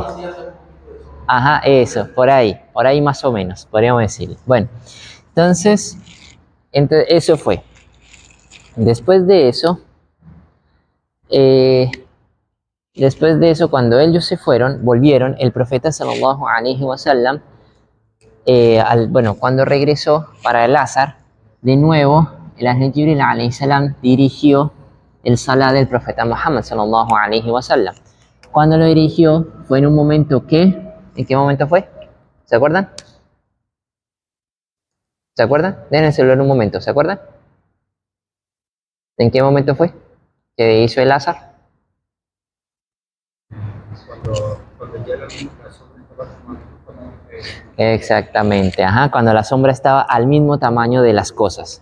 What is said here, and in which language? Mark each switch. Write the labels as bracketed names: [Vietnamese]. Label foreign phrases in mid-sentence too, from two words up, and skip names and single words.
[Spanish] Ajá, eso, por ahí más o menos, podríamos decir. Bueno, entonces eso fue. Después de eso, cuando ellos se fueron, volvieron, el profeta [Arabic] صلى الله عليه وسلم, [Spanish] cuando regresó para el Azar, de nuevo, el ángel Jibril [Arabic] عليه السلام [Spanish] dirigió el salah del profeta Muhammad [Arabic] صلى الله عليه وسلم. [Spanish] Cuando lo dirigió, fue en un momento ¿en qué momento fue? ¿Se acuerdan? ¿Se acuerdan? Dejen el celular un momento, ¿se acuerdan? ¿En qué momento fue que hizo el Azar? Cuando ya la sombra estaba exactamente, cuando la sombra estaba al mismo tamaño de las cosas.